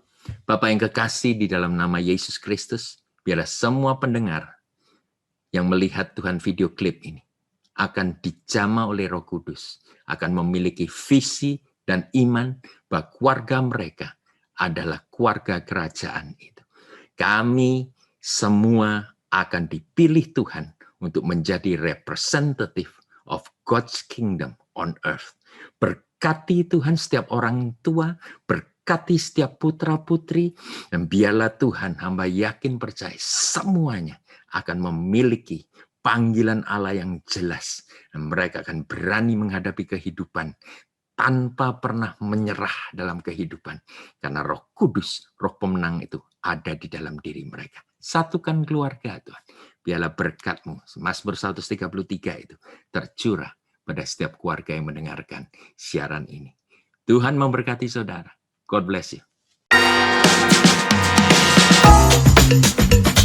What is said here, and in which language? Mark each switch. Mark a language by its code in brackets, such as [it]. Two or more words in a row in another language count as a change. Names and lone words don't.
[id] Bapak yang kekasih, di dalam nama Yesus Kristus, biarlah semua pendengar yang melihat Tuhan video klip ini akan dijamah oleh Roh Kudus, akan memiliki visi dan iman bahwa keluarga mereka adalah keluarga kerajaan itu. Kami semua akan dipilih Tuhan untuk menjadi [en] representative of God's kingdom on earth. [id] Berkati Tuhan setiap orang tua, berkati setiap putra-putri, dan biarlah Tuhan, hamba yakin percaya semuanya akan memiliki panggilan Allah yang jelas. Dan mereka akan berani menghadapi kehidupan tanpa pernah menyerah dalam kehidupan. Karena Roh Kudus, Roh pemenang itu ada di dalam diri mereka. Satukan keluarga Tuhan. Biarlah berkat-Mu, Mazmur 133 itu tercurah pada setiap keluarga yang mendengarkan siaran ini. Tuhan memberkati saudara. [en] God bless you.